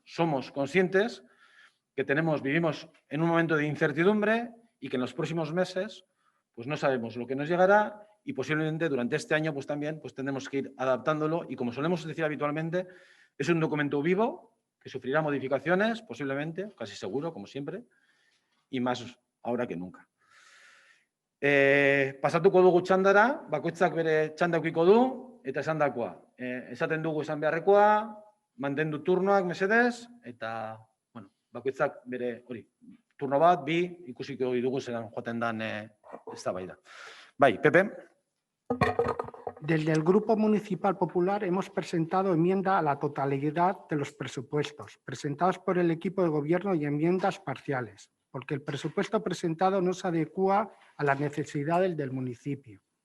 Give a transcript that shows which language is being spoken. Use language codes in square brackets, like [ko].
[es] Somos conscientes que vivimos en un momento de incertidumbre y que en los próximos meses pues no sabemos lo que nos llegará y posiblemente durante este año pues también tendremos que ir adaptándolo y, como solemos decir habitualmente, es un documento vivo que sufrirá modificaciones, posiblemente, casi seguro, como siempre, y más ahora que nunca. [eu] Pasatuko dugu txandara, bakoitzak bere txanda edukiko du, eta esandakoa. Esaten dugu esan beharrekoa, mantendu turnoak mesedez, eta bakoitzak bere turno bat, bi, ikusiko dugu zelan joaten dan eztabaida. Bai, Pepe. [es] Desde el Grupo Municipal Popular hemos presentado enmienda a la totalidad de los presupuestos presentados por el equipo de gobierno y enmiendas parciales, porque el presupuesto presentado no se adecúa a las necesidades del municipio.